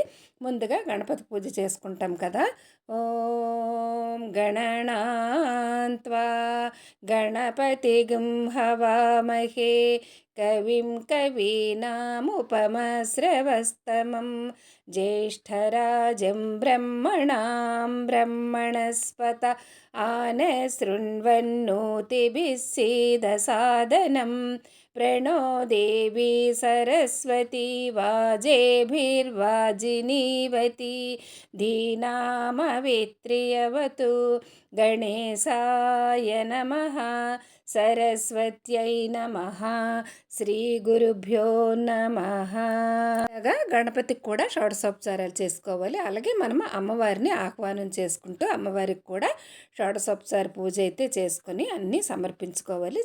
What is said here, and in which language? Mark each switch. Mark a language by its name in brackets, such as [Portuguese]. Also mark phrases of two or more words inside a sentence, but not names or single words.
[Telugu] ముందుగా గణపతి పూజ చేసుకుంటాం కదా. [Sanskrit] ఓం గణనాన్త్వా గణపతిగం హవామహే కవిం కవీనాముపమశ్రవస్తమం జ్యేష్ఠరాజం బ్రహ్మణాం బ్రహ్మణస్పత ఆనశృण्वन्नोतिभिः सीदसादनं प्रणो देवी सरस्वती वाजेभिर्वाजिनीवती धीनामवित्र्यवतु गणेशाय नमः సరస్వత్యై నమః శ్రీ గురుభ్యో నమః. [Telugu] గణపతికి కూడా షోడశోపచారాలు చేసుకోవాలి. అలాగే మనం అమ్మవారిని ఆహ్వానం చేసుకుంటూ అమ్మవారికి కూడా షోడశోపచార పూజ అయితే చేసుకొని అన్నీ సమర్పించుకోవాలి.